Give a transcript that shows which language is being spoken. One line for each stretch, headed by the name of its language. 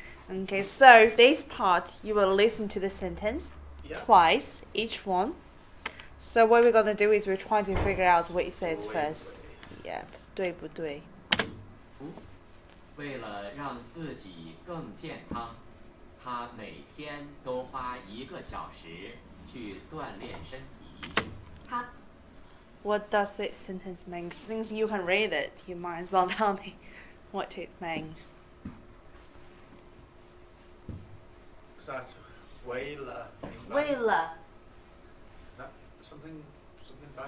English: Okay, so this part you will listen to the sentence twice, each one. So what we're gonna do is we're trying to figure out what it says first. Yeah, 对不对?
Chinese: 为了让自己更健康，他每天都花1个小时去锻炼身体。他
English: What does this sentence mean? Since you can read it, you might as well tell me what it means. Is that 为了?
Chinese: 为了
English: Is that something bad?